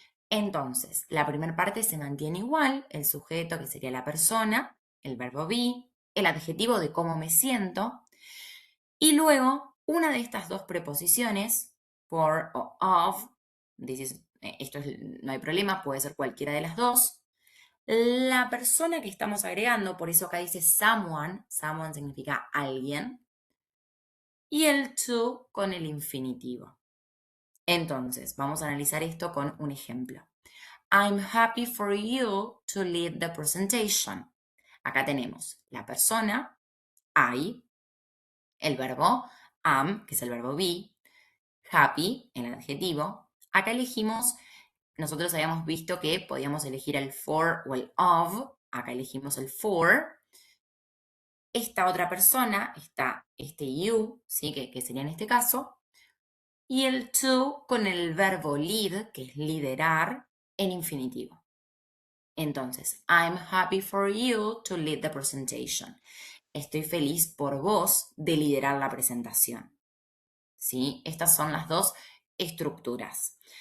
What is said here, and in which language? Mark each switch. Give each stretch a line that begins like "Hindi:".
Spanish: Entonces, la primera parte se mantiene igual, el sujeto que sería la persona, el verbo be, el adjetivo de cómo me siento, y luego una de estas dos preposiciones, for o of, no hay problema, puede ser cualquiera de las dos. La persona que estamos agregando, por eso acá dice someone, someone significa alguien, y el to con el infinitivo. Entonces, vamos a analizar esto con un ejemplo.
English: I'm happy for you to lead the presentation.
Spanish: Acá tenemos la persona, I, el verbo am, que es el verbo be, happy, el adjetivo. Acá elegimos, nosotros habíamos visto que podíamos elegir el for o el of. Acá elegimos el for. Esta otra persona, está este you, ¿sí? que sería en este caso. Y el to con el verbo lead, que es liderar, en infinitivo.
English: Entonces, I'm happy for you to lead the presentation.
Spanish: Estoy feliz por vos de liderar la presentación. ¿Sí? Estas son las dos estructuras.